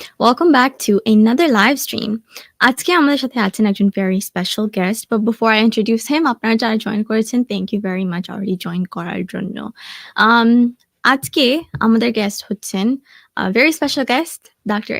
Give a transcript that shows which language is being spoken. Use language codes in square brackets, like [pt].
[en] Welcome back to another live stream. [bn] আজকে আমাদের সাথে আছেন একজন [en] very special guest. But before I introduce him, [bn] আপনারা যারা জয়েন করেছেন, [en] thank you very much already [bn] join করার জন্য। Um, আজকে আমাদের গেস্ট হচ্ছেন [en] very special guest, [bn] Dr.